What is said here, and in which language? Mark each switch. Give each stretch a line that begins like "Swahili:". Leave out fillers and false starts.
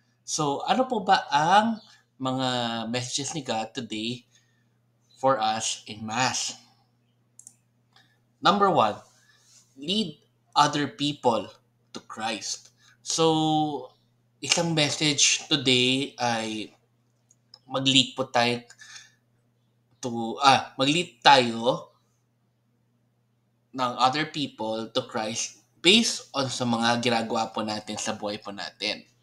Filipino: So, ano po ba ang mga messages ni God
English: today for us in Mass? Number one, lead other people to Christ.
Filipino: So, isang message today ay mag-lead po tayo mag-lead tayo ng
English: other people to Christ
Filipino: based on sa mga ginagawa po natin sa buhay po natin.